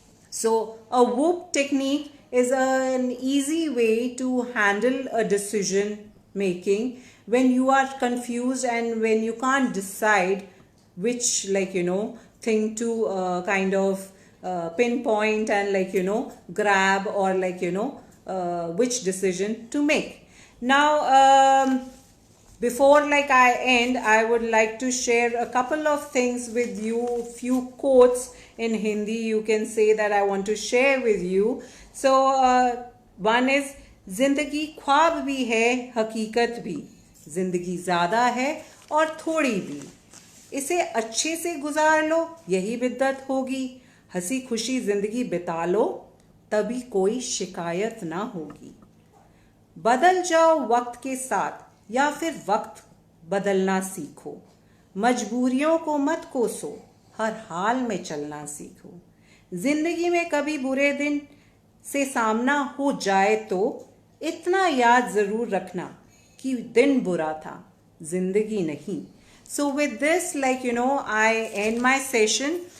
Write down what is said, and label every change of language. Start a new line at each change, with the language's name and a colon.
English: So a WOOP technique is an easy way to handle a decision making when you are confused and when you can't decide which thing to pinpoint and grab, or which decision to make. Now before I end, I would like to share a couple of things with you, few quotes in Hindi you can say that I want to share with you. So one is,
Hindi: जिंदगी ख्वाब भी है हकीकत भी, जिंदगी ज़्यादा है और थोड़ी भी, इसे अच्छे से गुजार लो यही बिद्दत होगी, हंसी खुशी जिंदगी बिता लो तभी कोई शिकायत ना होगी। बदल जाओ वक्त के साथ या फिर वक्त बदलना सीखो, मजबूरियों को मत कोसो, हर हाल में चलना सीखो। जिंदगी में कभी बुरे दिन से सामना हो जाए तो इतना याद जरूर रखना कि दिन बुरा था, जिंदगी नहीं।
English: So with this, I end my session.